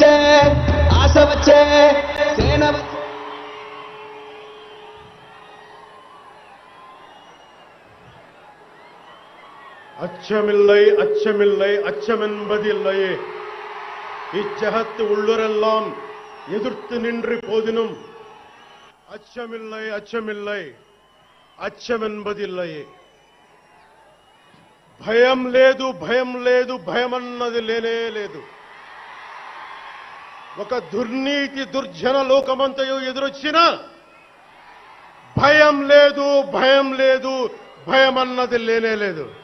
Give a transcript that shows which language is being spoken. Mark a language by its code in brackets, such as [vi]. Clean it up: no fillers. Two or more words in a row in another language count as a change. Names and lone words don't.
[te] ఆశ వచ్చే సేన [ta] அச்சமில்லை அச்சமில்லை அச்சமென்பதில்லையே இச்சகத்து உள்ளுரெல்லாம் எதிர்த்து நின்று போதினும் அச்சமில்லை அச்சமில்லை అచ్చమెన్బదిల్లయే [te] భయం లేదు భయమన్నది లేనే లేదు. ఒక దుర్నీతి దుర్జన లోకమంతయు ఎదురొచ్చినా భయం లేదు భయమన్నది లేనే లేదు.